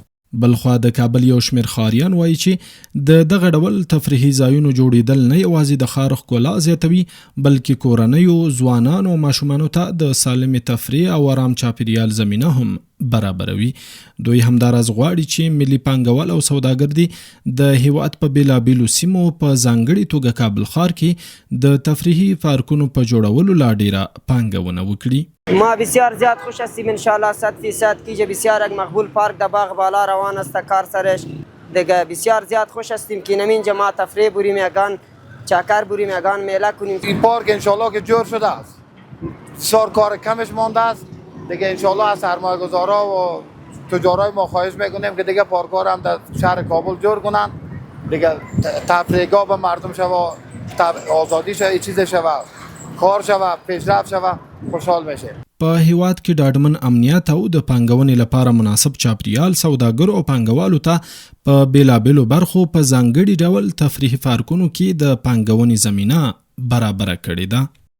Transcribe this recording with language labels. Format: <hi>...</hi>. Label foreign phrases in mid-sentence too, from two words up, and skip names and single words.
<ps>بلخوا د کابل یو شمېر ښاریان وایي چې د دغه ډول تفریحي ځایونو جوړېدل نه یوازې د ښار ښکلا زیاتوي بلکې کورنیو، ځوانانو او ماشومانو ته د سالمې تفریح او آرام چاپیریال زمینه هم برابروي. دوی همداراز غواړي چې ملي پانګوال او سوداګر دي د هیواد په بیلابیلو سیمو په ځانګړې توګه کابل ښار کې د تفریحي پارکونو په جوړولو لا ډیره پانګونه وکړي.</ps> <fa>ما بسیار زیاد خوش هستیم انشاءالله 100% که بسیار یک مقبول پارک در باغ بالا روان است کار سرش دیگه. بسیار زیاد خوش هستیم که نمین جماعت تفریح بریم یگان چکر بریم یگان میله کنیم. این پارک انشالله که جور شده است، بسیار کار کمش مانده است دیگه. انشالله از سرمایه گذارا و تجارای ما خواهش میکنیم که دیگه پارک‌ها هم در شهر کابل جور کنن دیگه. تفریحگاه به مردم شوه، آزادی شوه، چیز شوه، کار شوه، پیشرفت شوه، خوشحال میشه.</fa> <ps>په هیواد کې ډاډمن امنیت او د پانګونې لپاره مناسب چاپیریال سوداګرو او پانګوالو ته په بیلابیلو برخو په ځانګړي ډول تفریحي پارکونو کې د پانګونې زمینه برابره کړې ده.</ps>